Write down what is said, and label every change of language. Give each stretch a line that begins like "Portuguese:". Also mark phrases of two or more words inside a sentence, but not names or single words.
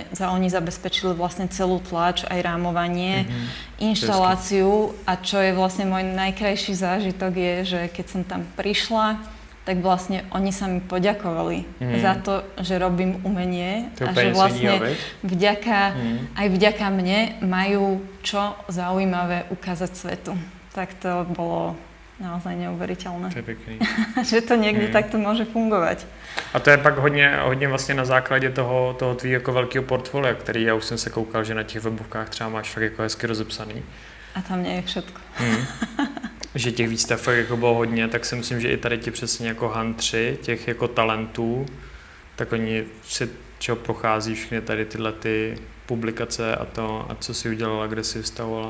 Slovak: Oni zabezpečili vlastne celú tlač, aj rámovanie, inštaláciu a čo je vlastne môj najkrajší zážitok je, že keď som tam prišla, tak vlastne oni sa mi poďakovali za to, že robím umenie a že vlastne aj vďaka mne majú čo zaujímavé ukázať svetu. Tak to bolo naozaj neuvěřitelné.
Czech: To je pěkný. Že to někdy takto může fungovat. A to je pak hodně vlastně na základě toho tvýho jako velkého portfolia, který já už jsem se koukal, že na těch webovkách třeba máš fakt jako hezky rozepsaný.
Slovak: A tam nie je všetko.
Czech: Že těch výstav fakt jako bylo hodně, tak si myslím, že i tady ti přesně jako huntři, těch jako talentů, tak oni si čeho prochází všechny tady tyhle ty publikace a co si udělala, kde si vstavovala.